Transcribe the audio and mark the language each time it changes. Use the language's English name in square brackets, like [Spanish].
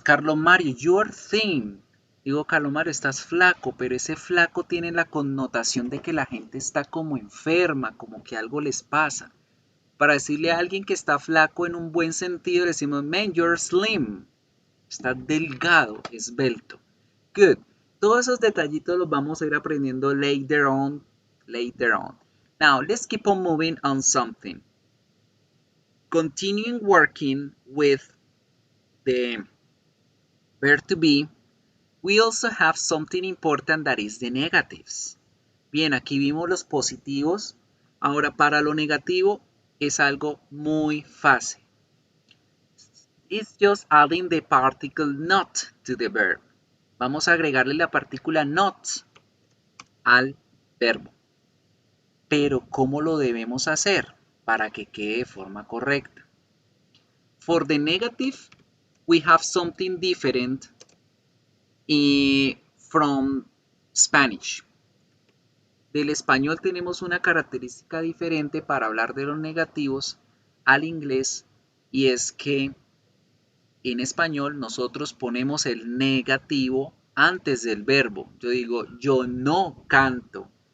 [English] Carlos Mario, you're thin. [Spanish] Digo, Carlos Mario, estás flaco, pero ese flaco tiene la connotación de que la gente está como enferma, como que algo les pasa. Para decirle a alguien que está flaco en un buen sentido, le decimos, [English] man, you're slim. [Spanish] Está delgado, esbelto. Good. Todos esos detallitos los vamos a ir aprendiendo [English] later on. Now, let's keep on moving on something. Continuing working with the verb to be, we also have something important that is the negatives. [Spanish] Bien, aquí vimos los positivos. Ahora, para lo negativo es algo muy fácil. [English] It's just adding the particle not to the verb. [Spanish] Vamos a agregarle la partícula not al verbo. Pero, ¿cómo lo debemos hacer para que quede de forma correcta? [English] For the negative, we have something different from Spanish. [Spanish] Del español tenemos una característica diferente para hablar de los negativos al inglés, y es que en español nosotros ponemos el negativo antes del verbo. Yo digo, yo no canto.